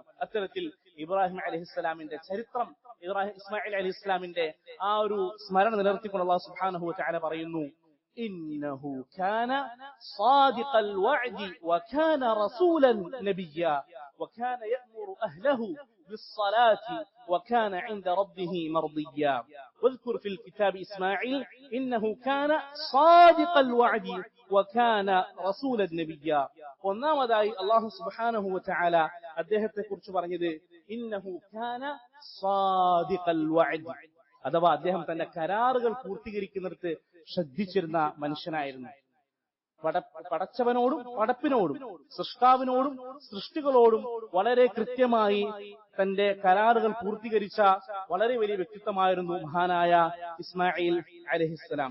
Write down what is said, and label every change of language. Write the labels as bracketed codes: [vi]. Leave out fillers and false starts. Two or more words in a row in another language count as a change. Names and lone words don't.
[ml] അത്തരത്തിൽ ഇബ്രാഹിം അലൈഹിസ്സലാമിന്റെ ചരിത്രം, ഇസ്മായിൽ അലൈഹിസ്സലാമിന്റെ ആ ഒരു സ്മരണ നിലനിർത്തിക്കൊണ്ട് അല്ലാഹു സുബ്ഹാനഹു വ തആല പറയുന്നു, [ar] إنه كان صادق الوعد وكان رسولا نبيا وكان يأمر أهله بالصلاة وكان عند ربه مرضيا واذكر في الكتاب إسماعيل إنه كان صادق الوعد وكان رسول النبي. [ml] ഒന്നാമതായി [ar] الله سبحانه وتعالى [ml] അദ്ദേഹത്തെ കുറിച്ച് പറഞ്ഞത് [ar] إنه كان صادق الوعد, [ml] അഥവാ അദ്ദേഹം തന്റെ കരാറുകൾ പൂർത്തീകരിക്കുന്നിടത്ത് ശ്രദ്ധിച്ചിരുന്ന മനുഷ്യനായിരുന്നു. പടച്ചവനോടും പടപ്പിനോടും സൃഷ്ടാവിനോടും സൃഷ്ടികളോടും വളരെ കൃത്യമായി തന്റെ കരാറുകൾ പൂർത്തീകരിച്ച വളരെ വലിയ വ്യക്തിത്വമായിരുന്നു മഹാനായ ഇസ്മായിൽ അലൈഹിസ്സലാം.